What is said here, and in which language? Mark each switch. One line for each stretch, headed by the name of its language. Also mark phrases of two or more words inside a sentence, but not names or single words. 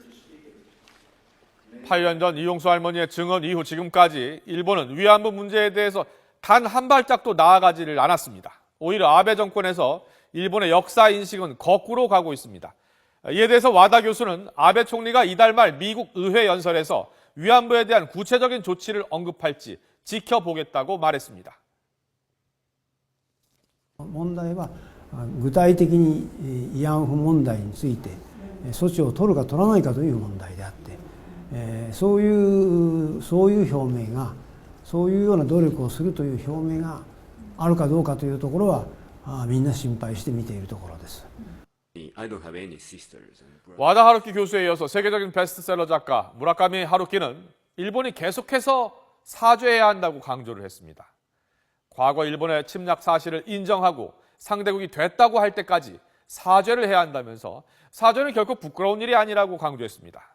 Korean: 8년 전 이용수 할머니의 증언 이후 지금까지 일본은 위안부 문제에 대해서 단 한 발짝도 나아가지를 않았습니다. 오히려 아베 정권에서 일본의 역사 인식은 거꾸로 가고 있습니다. 이에 대해서 와다 교수는 아베 총리가 이달 말 미국 의회 연설에서 위안부에 대한 구체적인 조치를 언급할지 지켜보겠다고 말했습니다.
Japanese: 問題は具体的に慰安婦問題について措置を取るか取らないかという問題であって、そういう表明が、そういうような努力をするという表明があるかどうかというところはみんな心配して見ているところです。
Korean: 와다 하루키 교수에 이어서 세계적인 베스트셀러 작가 무라카미 하루키는 일본이 계속해서 사죄해야 한다고 강조를 했습니다. 과거 일본의 침략 사실을 인정하고 상대국이 됐다고 할 때까지 사죄를 해야 한다면서 사죄는 결코 부끄러운 일이 아니라고 강조했습니다.